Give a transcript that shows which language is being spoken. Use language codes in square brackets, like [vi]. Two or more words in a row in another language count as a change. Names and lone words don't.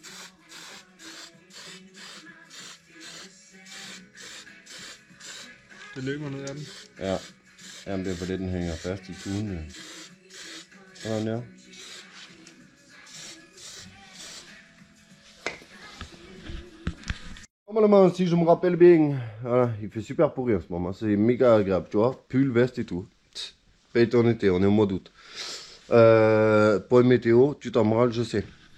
[da] Det løber ned af den. Ja, jamen det er fordi den hænger fast i tuden. Sådan der. [fr] Normalement, si je me rappelle bien, voilà, il fait super pourri en ce moment, c'est méga agréable, tu vois, pull, veste et tout. Paye ton été, on est au mois d'août. Point météo, tu t'en râles, je sais.